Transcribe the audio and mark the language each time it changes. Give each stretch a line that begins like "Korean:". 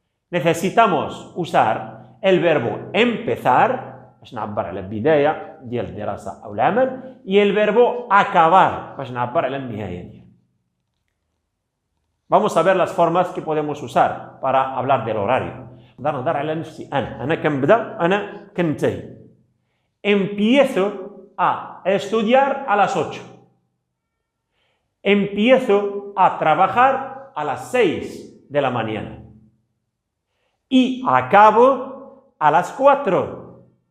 Arabic: Necesitamos usar el verbo empezar باش نعبر على البداية ديال الدراسة أو العمل y el verbo acabar باش نعبر على النهاية ديال.
Spanish: Vamos a ver las formas que podemos usar para hablar del horario.
Arabic: نهضر على نفسي أنا كنبدا أنا كننتهي.
Spanish: Empiezo a estudiar a las 8. Empiezo a trabajar a las 6 de la mañana. Y acabo a las 4.